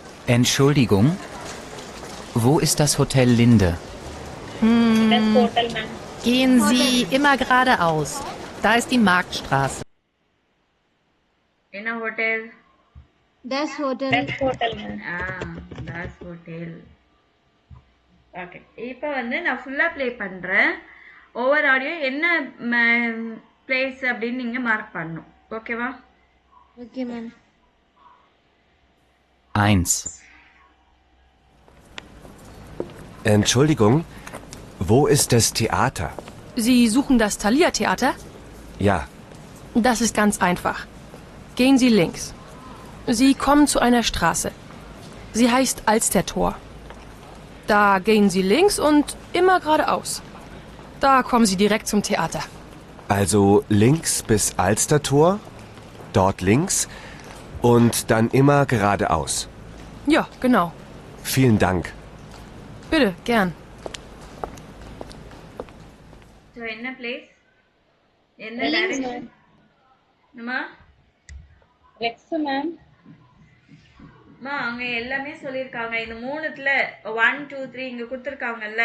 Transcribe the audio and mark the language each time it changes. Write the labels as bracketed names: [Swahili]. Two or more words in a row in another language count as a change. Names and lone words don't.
[German] Entschuldigung, wo ist das Hotel Linde? Das Hotel, ma'am. Gehen Sie immer geradeaus. Da ist die Marktstraße. [Tamil] என்ன ஹோட்டல்? [German] Das Hotel. Das Hotel, ma'am. das Hotel. [Tamil] ஓகே, இப்போ வந்து நான் ஃபுல்லாக ப்ளே பண்ணுறேன். ஒவ்வொரு ஆடியோ என்ன பிளேஸ் அப்படின்னு நீங்கள் மார்க் பண்ணணும். ஓகேவா? [English] Okay, ma'am. 1. [German] Entschuldigung, wo ist das Theater? Sie suchen das Thalia-Theater? Ja, Das ist ganz einfach. Gehen Sie links. Sie kommen zu einer Straße. Sie heißt Alstertor. Da gehen Sie links und immer geradeaus. Da kommen Sie direkt zum Theater. also links bis Alstertor, dort links und dann immer geradeaus. Ja, genau. Vielen Dank. Bitte, gern. [Tamil] ஸோ என்ன பிளேஸ்? என்ன [German] Links, [Tamil] டைரக்ஷன்? என்னம்மா? [German] Rex, ma'am. [Tamil] அம்மா அவங்க எல்லாமே சொல்லியிருக்காங்க. இந்த மூணுத்துல 1 2 3 இங்க கொடுத்துருக்காங்கல்ல,